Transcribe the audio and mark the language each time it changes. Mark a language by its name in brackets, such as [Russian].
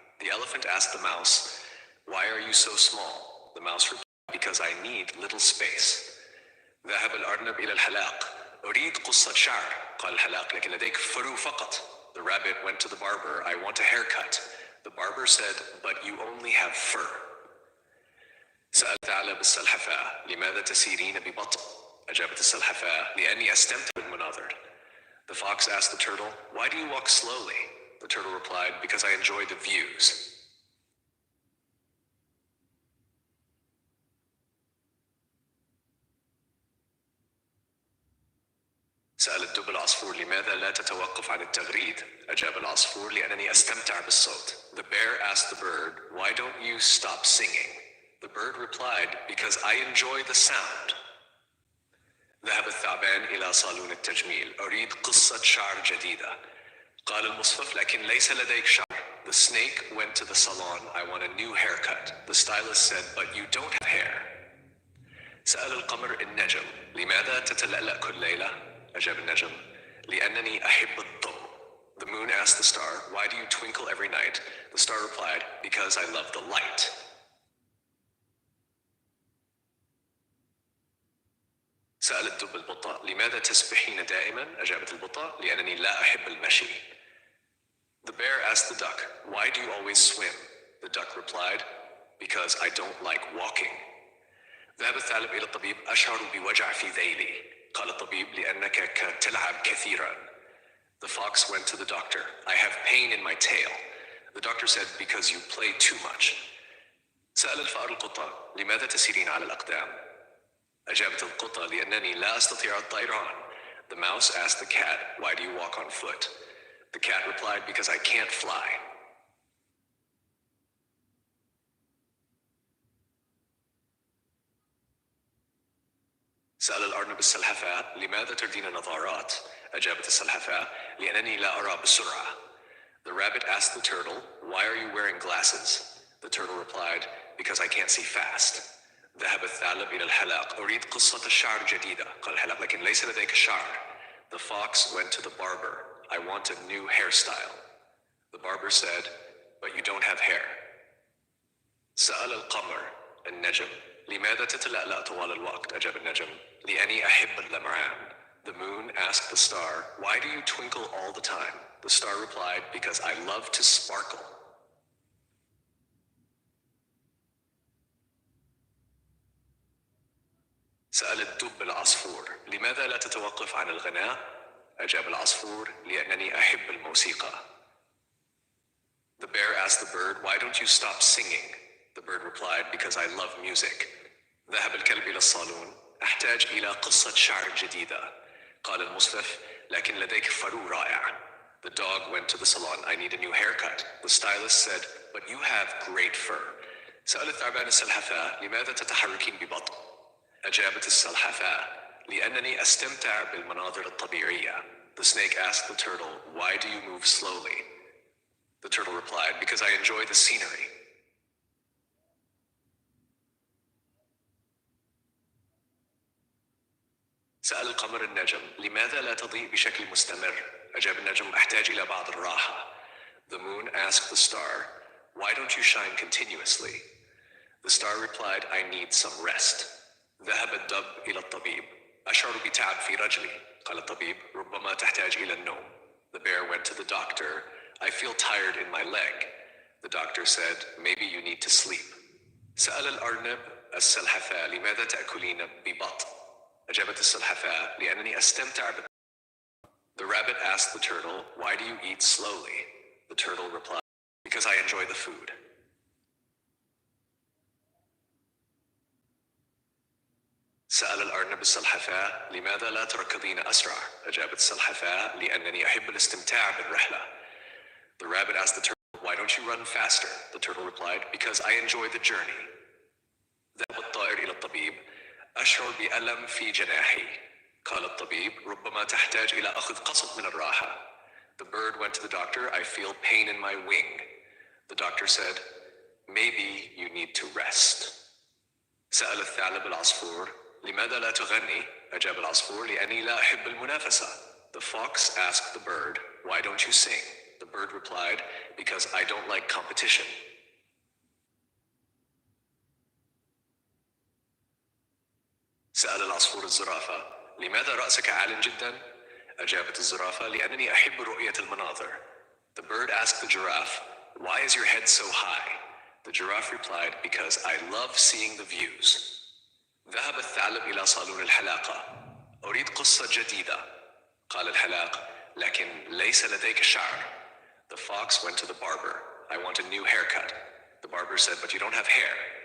[English] The elephant asked the mouse, why are you so small? The mouse replied, because I need little space. [Arabic] ذهب الأرنب إلى الحلاق. أريد قصة شعر. قال الحلاق لكن لديك فرو فقط. [English] The rabbit went to the barber. I want a haircut. The barber said, but you only have fur. [Arabic] سأل الثعلب السلحفاة لماذا تسيرين ببطء؟ أجابت السلحفاة لأني أستمتع بالمناظر. [English] The fox asked the turtle, why do you walk slowly? The turtle replied, because I enjoy the views. [Arabic] سأل الدب العصفور لماذا لا تتوقف عن التغريد؟ أجاب العصفور لأنني أستمتع بالصوت. [English] The bear asked the bird, why don't you stop singing? The bird replied, because I enjoy the sound. [Arabic] ذهب الثعبان إلى صالون التجميل. أريد قصة شعر جديدة. قال المصفف لكن ليس لديك شعر. [English] The snake went to the salon. I want a new haircut. The stylist said, but you don't have hair. [Arabic] سأل القمر النجم لماذا تتلألأ كل ليلة؟ أجاب النجم لأنني أحب الضوء. [English] The moon asked the star, why do you twinkle every night? The star replied, because I love the light. [Arabic] سأل الدب البطة لماذا تسبحين دائما؟ أجابت البطة لأنني لا أحب المشي. [English] The bear asked the duck, why do you always swim? The duck replied, because I don't like walking. [Arabic] ذهب الثعلب إلى الطبيب. أشعر بوجع في ذيلي. قال الطبيب لأنك تلعب كثيرا. [English] The fox went to the doctor. I have pain in my tail. The doctor said, because you play too much. [Arabic] سأل الفأر القطة لماذا تسيرين على الأقدام؟ أجابت القطة لأنني لا أستطيع الطيران. [English] The mouse asked the cat, why do you walk on foot? The cat replied, because I can't fly. [Arabic] سأل الأرنب السلحفاة: لماذا تردين نظارات؟ أجابت السلحفاة: لأنني لا أرى بسرعة. [English] The rabbit asked the turtle, why are you wearing glasses? The turtle replied, because I can't see fast. [Arabic] ذهب الثعلب إلى الحلاق: أريد قصة الشعر جديدة. قال الحلاق: لكن ليس لديك شعر. [English] The fox went to the barber. I want a new hairstyle. The barber said, but you don't have hair. [Arabic] سأل القمر النجم: لماذا تتلألأ طوال الوقت؟ أجاب النجم: لأني أحب اللمعان. [English] The moon asked the star, why do you twinkle all the time? The star replied, because I love to sparkle. [Arabic] سأل الدب العصفور: لماذا لا تتوقف عن الغناء؟ أجاب العصفور: لأنني أحب الموسيقى. [English] The bear asked the bird, why don't you stop singing? The bird replied, because I love music. [Arabic] ذهب الكلب إلى الصالون: أحتاج إلى قصة شعر جديدة. قال المصلف: لكن لديك فرو رائع. [English] The dog went to the salon. I need a new haircut. The stylist said, but you have great fur. [Arabic] سأل الثعبان السلحفاة: لماذا تتحركين ببطء؟ أجابت السلحفاة: لأنني أستمتع بالمناظر الطبيعية. [English] The snake asked the turtle, why do you move slowly? The turtle replied, because I enjoy the scenery. [Arabic] سأل القمر النجم: لماذا لا تضيء بشكل مستمر؟ أجاب النجم: أحتاج إلى بعض الراحة. [English] The moon asked the star, why don't you shine continuously? The star replied, I need some rest. [Arabic] ذهب الدب إلى الطبيب: أشعر بتعب في رجلي. قال الطبيب: ربما تحتاج إلى النوم. [English] The bear went to the doctor. I feel tired in my leg. The doctor said, maybe you need to sleep. [Arabic] سأل الأرنب السلحفاة: لماذا تأكلين ببطء؟ أجابت السلحفاة: لأنني أستمتع ب. [English] The rabbit asked the turtle, why do you eat slowly? The turtle replied, because I enjoy the food. [Arabic] سأل الأرنب السلحفاة: لماذا لا تركضين أسرع؟ أجابت السلحفاة: لأنني أحب الاستمتاع بالرحلة. [English] The rabbit asked the turtle, why don't you run faster? The turtle replied, because I enjoy the journey. [Arabic] ذهب الطائر إلى الطبيب: أشعر بألم في جناحي. قال الطبيب: ربما تحتاج إلى أخذ قسط من الراحة. [English] The bird went to the doctor. I feel pain in my wing. The doctor said, maybe you need to rest. [Arabic] سأل الثعلب العصفور: لماذا لا تغني؟ أجاب العصفور: لأني لا أحب المنافسة. [English] The fox asked the bird, why don't you sing? The bird replied, because I don't like competition. [Arabic] سأل العصفور الزرافة: لماذا رأسك عال جدا؟ أجابت الزرافة: لأنني أحب رؤية المناظر. [English] The bird asked the giraffe, why is your head so high? The giraffe replied, because I love seeing the views. [Arabic] ذهب الثعلب إلى صالون الحلاقة. أريد قصة جديدة. قال الحلاق: لكن ليس لديك شعر. [English] The fox went to the barber. I want a new haircut. The barber said, but you don't have hair.